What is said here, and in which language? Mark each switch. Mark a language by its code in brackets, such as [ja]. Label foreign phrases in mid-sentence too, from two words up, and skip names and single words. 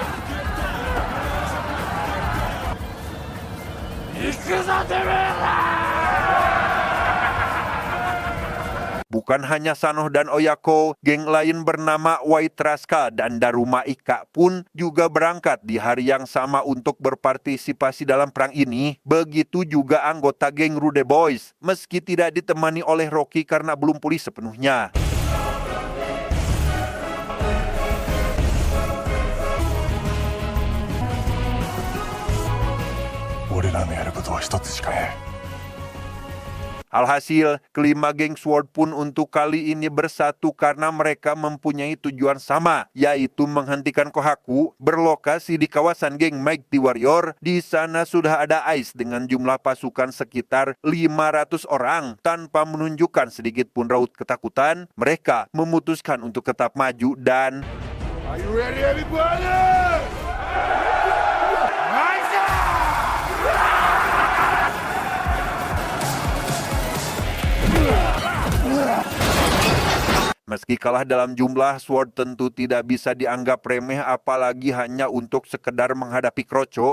[id] Bukan hanya Sanoh dan Oyako, geng lain bernama Waitraska dan Daruma Ika pun juga berangkat di hari yang sama untuk berpartisipasi dalam perang ini. Begitu juga anggota geng Rude Boys, meski tidak ditemani oleh Rocky karena belum pulih sepenuhnya. [ja] 俺らのやることは一つしかねえ。 [id] Alhasil, kelima geng SWORD pun untuk kali ini bersatu karena mereka mempunyai tujuan sama, yaitu menghentikan Kohaku. Berlokasi di kawasan geng Mighty Warrior, di sana sudah ada ICE dengan jumlah pasukan sekitar 500 orang. Tanpa menunjukkan sedikit pun raut ketakutan, mereka memutuskan untuk tetap maju dan... [en] Are you ready, everybody? [id] Meski kalah dalam jumlah, SWORD tentu tidak bisa dianggap remeh apalagi hanya untuk sekedar menghadapi Kroco.